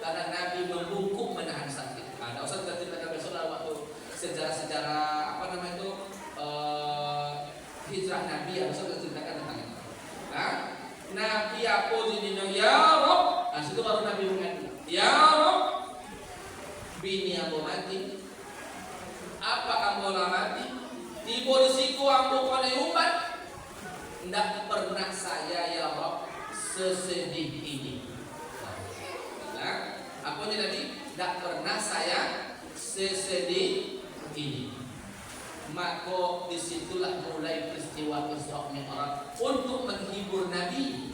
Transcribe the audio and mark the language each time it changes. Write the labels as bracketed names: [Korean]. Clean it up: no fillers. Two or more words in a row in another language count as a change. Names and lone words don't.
[Indonesian] Karena Nabi membungkuk menahan sakit. Ada usah kita ceritakan besok dalam waktu sejarah-sejarah apa namanya itu hijrah Nabi, ada usah kita ceritakan tentang itu. Nah, Nabi apa jadinya [Arabic] يا رب? [Indonesian] Nah, situ baru Nabi mengatakan [Arabic] يا رب, [Minangkabau] bini ambo mati. Apa ambo lah mati? Tiba di siku ambo pada umat. [Indonesian] Tidak pernah saya [Arabic] يا رب [Indonesian] sesedih ini. Nah, apa ini tadi? Tidak pernah saya sesedih ini. Maka disitulah mulai peristiwa Isra Mi'raj untuk menghibur Nabi.